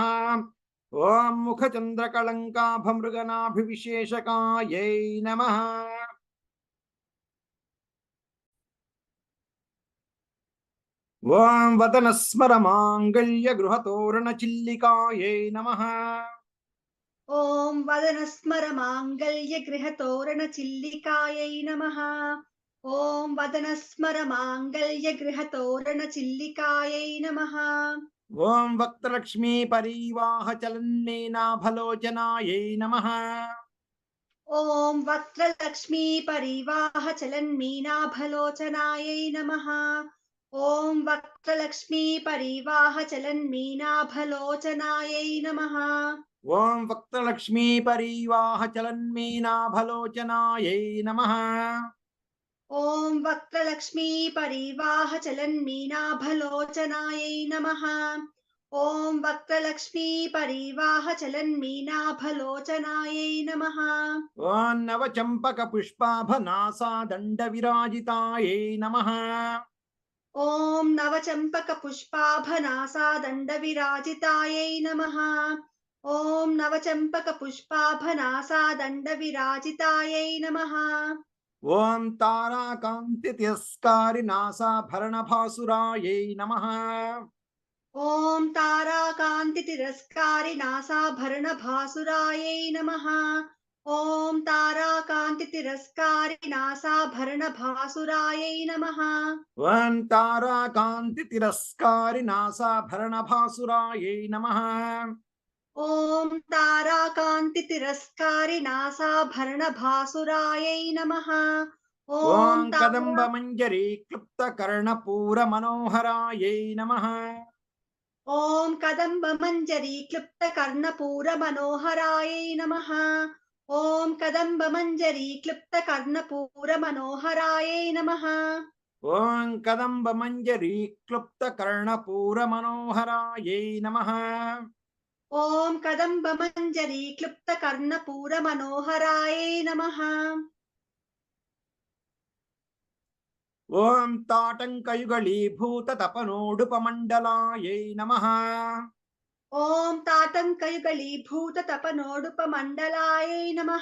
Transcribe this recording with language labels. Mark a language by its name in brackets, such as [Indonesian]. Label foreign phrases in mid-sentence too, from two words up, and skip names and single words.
[Sanskrit] ఓం ముఖ చంద్ర కళంకాభమృగనాభివిశేషకాయై నమః. ఓం వదన స్మర మాంగళ్య గృహతోరణ చిల్లికాయై నమః. ॐ वदनस्मरमाङ्गल्यगृहतोरणचिल्लिकायै नमः। ॐ वदनस्मरमाङ्गल्यगृहतोरणचिल्लिकायै नमः। ఓం వక్తలక్ష్మీ పరీవాహ చలన్మీనాభలోచనాయై నమః. ॐ वक्त्रलक्ष्मीपरिवाहचलन्मीनाभलोचनायै नमः। ॐ वक्त्रलक्ष्मीपरिवाहचलन्मीनाभलोचनायै नमः। ఓం వక్తలక్ష్మీ పరీవాహ చలన్మీనాభలోచనాయై నమః. ॐ वक्त्रलक्ष्मीपरिवाहचलन्मीनाभलोचनायै नमः। ॐ वक्त्रलक्ष्मीपरिवाहचलन्मीनाभलोचनायै नमः। ఓం నవచంపక పుష్పాభనాసా దండ విరాజితాయై నమః. ॐ नवचम्पकपुष्पाभनासादण्डविराजितायै नमः। ॐ नवचम्पकपुष्पाभनासादण्डविराजितायै नमः। ఓం తారాకాంతి తిరస్కారి నాసాభరణ భాసురాయై నమః. ॐ ताराकान्तितिरस्कारिनासाभरणभासुरायै नमः। ॐ ताराकान्तितिरस्कारिनासाभरणभासुरायै नमः। ఓం తారాకాంతి తిరస్కారి నాసాభరణ భాసురాయై నమః. ॐ ताराकान्तितिरस्कारिनासाभरणभासुरायै नमः। ఓం ॐ కదంబ तारा మంజరీ క్లుప్త కర్ణపూర మనోహరాయై నమః. ॐ कदम्बमञ्जरीक्लुप्तकर्णपूरमनोहरायै नमः। ॐ कदम्बमञ्जरीक्लुप्तकर्णपूरमनोहरायै नमः। ఓం కదంబ మంజరీ క్లుప్త కర్ణపూర మనోహరాయై నమః. ॐ कदम्बमञ्जरीक्लुप्तकर्णपूरमनोहरायै नमः। ఓం తాటంకయుగళీభూత తపనోడుపమండలాయై నమః. ॐ ताटङ्कयुगलीभूततपनोडुपमण्डलायै नमः।